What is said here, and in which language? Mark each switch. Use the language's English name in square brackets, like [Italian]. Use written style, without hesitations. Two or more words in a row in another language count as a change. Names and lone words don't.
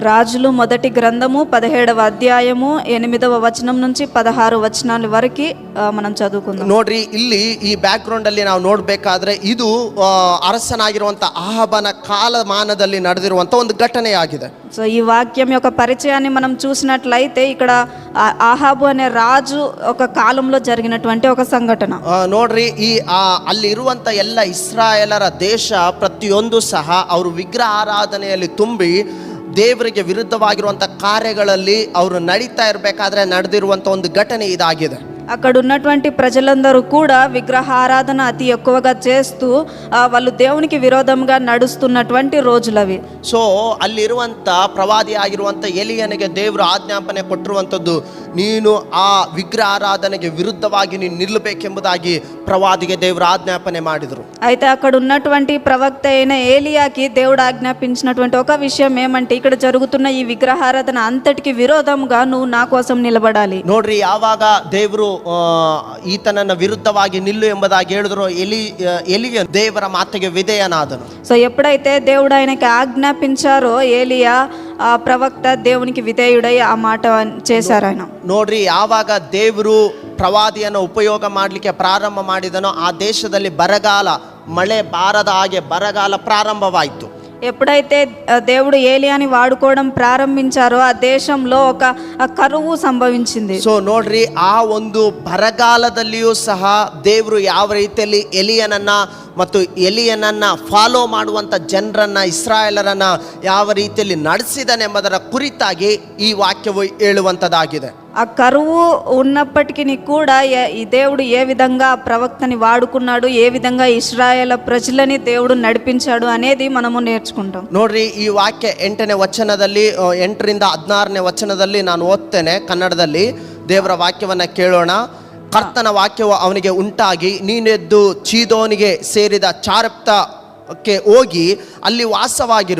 [Telugu] రాజులు మొదటి గ్రంథము 17వ అధ్యాయము 8వ వచనం నుంచి 16 వచనాల వరకు మనం చదువుకుందాం. [Kannada] ನೋಡ್ರಿ, ಇಲ್ಲಿ ಈ [English] back ground [Kannada] ಅಲ್ಲಿ ನಾವು ನೋಡ್ಬೇಕಾದ್ರೆ ಇದು ಅರಸನಾಗಿರುವಂತ ಆಹಾಬನ ಕಾಲಮಾನದಲ್ಲಿ ನಡೆದಿರುವಂತ ಒಂದು ಘಟನೆಯಾಗಿದೆ. [Telugu] సో ఈ వాక్యం యొక్క పరిచయాన్ని మనం చూసినట్లయితే ఇక్కడ ఆహాబు అనే రాజు ఒక కాలంలో జరిగినటువంటి ఒక సంఘటన. [Kannada] ನೋಡ್ರಿ, ಈ ಅಲ್ಲಿ ಇರುವಂತ ಎಲ್ಲ ಇಸ್ರಾಯೇಲರ ದೇಶ ಪ್ರತಿಯೊಂದು ಸಹ ಅವರು ವಿಗ್ರಹ ಆರಾಧನೆಯಲ್ಲಿ ತುಂಬಿ ದೇವರಿಗೆ ವಿರುದ್ಧವಾಗಿರುವಂತ ಕಾರ್ಯಗಳಲ್ಲಿ ಅವರು ನಡೀತಾ ಇರಬೇಕಾದ್ರೆ ನಡೆದಿರುವಂತ ಒಂದು ಘಟನೆ ಇದಾಗಿದೆ. [Telugu] అక్కడ ఉన్నటువంటి ప్రజలందరూ కూడా విగ్రహారాధన అతి ఎక్కువగా చేస్తూ వాళ్ళు దేవునికి విరోధంగా నడుస్తున్నటువంటి రోజులవి. [Kannada] ಸೊ ಅಲ್ಲಿರುವಂತ ಪ್ರವಾದಿ ಆಗಿರುವಂತ ಎಲಿಯನಿಗೆ ದೇವರು ಆಜ್ಞಾಪನೆ ಕೊಟ್ಟಿರುವಂತದ್ದು, ನೀನು ಆ ವಿಗ್ರಹ ಆರಾಧನೆಗೆ ವಿರುದ್ಧವಾಗಿ ನೀನು ನಿಲ್ಲಬೇಕೆಂಬುದಾಗಿ ಪ್ರವಾದಿಗೆ ದೇವರು ಆಜ್ಞಾಪನೆ ಮಾಡಿದರು. [Telugu] అయితే అక్కడ ఉన్నటువంటి ప్రవక్త అయిన ఏలియాకి దేవుడు ఆజ్ఞాపించినటువంటి ఒక విషయం ఏమంటే, ఇక్కడ జరుగుతున్న ఈ విగ్రహారాధన అంతటికి విరోధంగా నువ్వు నా కోసం నిలబడాలి. [Kannada] ನೋಡ್ರಿ, ಯಾವಾಗ ದೇವರು ಈತನನ್ನ ವಿರುದ್ಧವಾಗಿ ನಿಲ್ಲು ಎಂಬುದಾಗಿ ಹೇಳಿದ್ರು, ಎಲಿಯ ದೇವರ ಮಾತಿಗೆ ವಿಧೇಯನಾದನು. [Telugu] సో ఎప్పుడైతే దేవుడు ఆయనకి ఆజ్ఞాపించారో ఏలియా ఆ ప్రవక్త దేవునికి విధేయుడై ఆ మాట చేశారు ఆయన. [Kannada] ನೋಡ್ರಿ, ಯಾವಾಗ ದೇವರು ಪ್ರವಾದಿಯನ್ನು ಉಪಯೋಗ ಮಾಡಲಿಕ್ಕೆ ಪ್ರಾರಂಭ ಮಾಡಿದನೋ ಆ ದೇಶದಲ್ಲಿ ಬರಗಾಲ, ಮಳೆ ಬಾರದ ಹಾಗೆ ಬರಗಾಲ ಪ್ರಾರಂಭವಾಯಿತು. [Telugu] ఎప్పుడైతే దేవుడు ఏలియాని వాడుకోవడం ప్రారంభించారో ఆ దేశంలో ఒక కరువు సంభవించింది. [Kannada] ಸೊ ನೋಡ್ರಿ, ಆ ಒಂದು ಬರಗಾಲದಲ್ಲಿಯೂ ಸಹ ದೇವರು ಯಾವ ರೀತಿಯಲ್ಲಿ ಎಲಿಯನನ್ನ ಮತ್ತು ಎಲಿಯನನ್ನ ಫಾಲೋ ಮಾಡುವಂತ ಜನರನ್ನ, ಇಸ್ರಾಯೇಲರನ್ನ ಯಾವ ರೀತಿಯಲ್ಲಿ ನಡೆಸಿದನೆಂಬುದರ ಕುರಿತಾಗಿ ಈ ವಾಕ್ಯವು ಹೇಳುವಂತದ್ದಾಗಿದೆ. [Telugu] ఆ కరువు ఉన్నప్పటికీ కూడా ఈ దేవుడు ఏ విధంగా ప్రవక్తని వాడుకున్నాడు, ఏ విధంగా ఇశ్రాయేల్ ప్రజలని దేవుడు నడిపించాడు అనేది మనము నేర్చుకుంటాం. [Kannada] ನೋಡ್ರಿ, ಈ ವಾಕ್ಯ 8ನೇ ವಚನದಲ್ಲಿ 8ರಿಂದ 16ನೇ ವಚನದಲ್ಲಿ ನಾನು ಓದ್ತೇನೆ ಕನ್ನಡದಲ್ಲಿ. ದೇವರ ವಾಕ್ಯವನ್ನ ಕೇಳೋಣ. ಕರ್ತನ ವಾಕ್ಯವು ಅವನಿಗೆ ಉಂಟಾಗಿ, ನೀನೆದ್ದು ಚೀದೋನಿಗೆ ಸೇರಿದ ಚಾರೆಪ್ತಕ್ಕೆ ಹೋಗಿ ಅಲ್ಲಿ ವಾಸವಾಗಿರು.